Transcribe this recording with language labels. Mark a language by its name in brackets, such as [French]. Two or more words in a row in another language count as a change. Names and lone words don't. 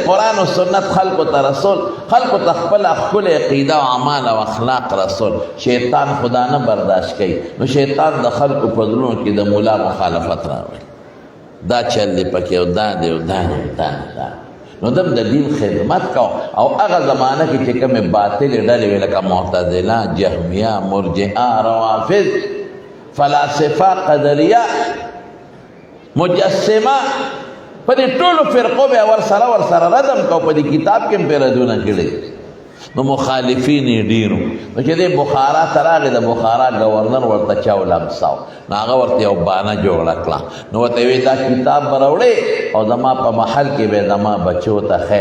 [Pashto] قرآن و سنت خلقو ته رسول، خلقو ته خپله ښکلې عقیده او اعمال او اخلاق رسول. شیطان خدا نه برداشت کوي، نو شیطان د خلقو په زړونو کې د مولا مخالفت راوړي. دا چل دی پکې او دا دی او دا دی دا دی. نو دم د دین خدمت کو. او هغه زمانه کې چې کومې باطلې ډلې وې لکه معتزله، جهمیه، مرجئه، روافض، فلاسفه، قدریه، مجسمه، په دې ټولو فرقو به ورسره ردم کو. په دې کتاب کې هم پرې ردونه کړي. نو مخالفین یې ډېرو. نو چې دې بخارا ته راغی، د بخارا ګورنر ورته چاو لمساو، نو هغه ورته یو بانه جوړه کړه. نو ورته ویې دا کتاب به راوړې او زما په محل کې به زما بچو ته ښې.